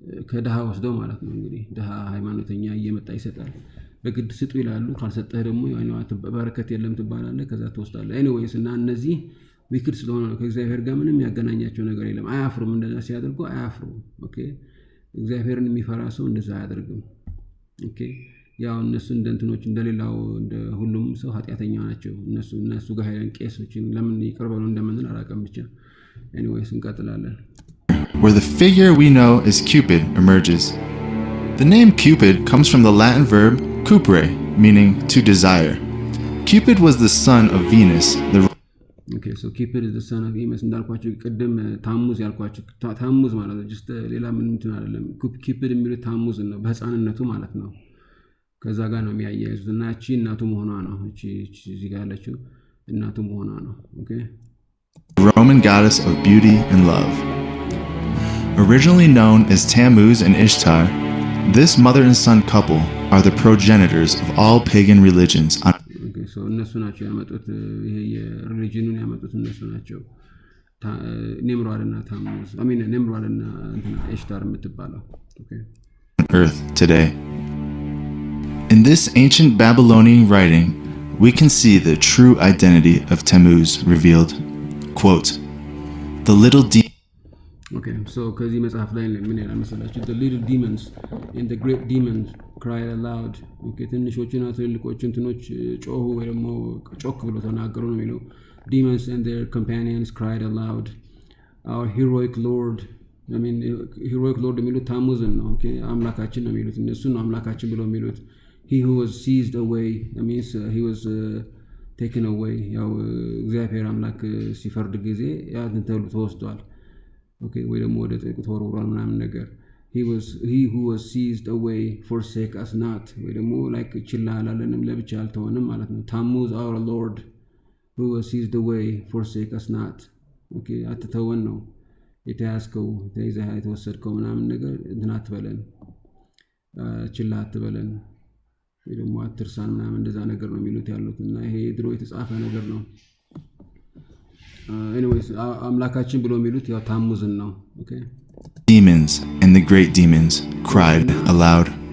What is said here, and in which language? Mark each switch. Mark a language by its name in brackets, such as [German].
[Amharic] ከድሃ ወስደው ማለት ነው። እንግዲህ ድሃ ሃይማኖተኛ እየመጣ ይሰጣል። በግድ ስጡ ይላሉ። ካልሰጠህ ደግሞ በረከት የለም ትባላለህ። ከዛ ትወስዳለህ። ኤኒዌይስ እና እነዚህ ዊክድ ስለሆነ ነው። ከእግዚአብሔር ጋር ምንም ያገናኛቸው ነገር የለም። አያፍሩም። እንደዛ ሲያደርጉ አያፍሩም። ኦኬ እግዚአብሔርን የሚፈራ ሰው እንደዛ አያደርግም። ኦኬ ያው እነሱ እንደ እንትኖች እንደሌላው እንደ ሁሉም ሰው ኃጢአተኛ ናቸው። እነሱ ጋር ሄደን ቄሶችን ለምን ይቅር በሉ እንደምንል አላውቅም። ብቻ ኤኒዌይስ እንቀጥላለን። [English] Where the figure we know as Cupid emerges. The name Cupid comes from the Latin verb cupere, meaning to desire. Cupid was the son of Venus. Okay, so Cupid is the son of Venus. [Amharic] እንዳልኳችሁ ቅድም ታሙዝ ያልኳችሁ ታሙዝ ማለት ነው። just ሌላ ምን እንትን አይደለም። Cupid የሚሉት ታሙዝ ነው፣ በህፃንነቱ ማለት ነው። ከዛ ጋር ነው የሚያያይዙት እና እቺ እናቱ መሆኗ ነው። እቺ እዚህ ጋር ያለችው እናቱ መሆኗ ነው። Okay. [English] Roman goddess of beauty and love. Originally known as Tammuz and Ishtar, this mother and son couple are the progenitors of all pagan religions. [Amharic] Okay, so እነሱ ናቸው ያመጡት ይሄ የሪሊጂኑን ያመጡት እነሱ ናቸው። ኔምሯድና ታሙዝ ኔምሯድና ኢሽታር የምትባለው። Okay. [English] Earth today. In this ancient Babylonian writing, we can see the true identity of Tammuz revealed. Quote, the little [Amharic] Okay, so ከዚህ መጽሐፍ ላይ ምን ይላል መሰላችሁ? [English] The little demons and the great demons cried aloud. [Amharic] Okay, ትንሾቹና ትልልቆቹ እንትኖች ጮሁ ወይ ደግሞ ጮክ ብሎ ተናገሩ ነው የሚለው። [English] Demons and their companions cried aloud. Our heroic lord, heroic lord [Amharic] የሚሉት ታሙዝን ነው። [English] Okay, [Amharic] አምላካችን ነው የሚሉት እነሱ ነው አምላካችን ብለው የሚሉት። [English] He who was seized away, that means he was taken away. [Amharic] ያው እግዚአብሔር አምላክ ሲፈርድ ጊዜ ያ እንትን ተወስዷል። Okay, ወይ ደግሞ ወደ ጥልቁ ተወርውሯል ምናምን ነገር። [English] he who was seized away forsake us not, [Amharic] ወይ ደግሞ like ችላ አላለንም ለብቻ አልተወንም ማለት ነው። ታሙዝ [English] our lord who was seized away forsake us not. [Amharic] Okay, አትተወን ነው የተያዝከው ተይዘህ የተወሰድከው ምናምን ነገር እንትን አትበለን፣ ችላ አትበለን ወይ ደግሞ አትርሳን ምናምን እንደዛ ነገር ነው የሚሉት ያሉት እና ይሄ ድሮ የተጻፈ ነገር ነው። Anyways, አምላካችን ብሎ የሚሉት ያው ታሙዝን ነው። Okay. [English] Demons and the great demons cried aloud.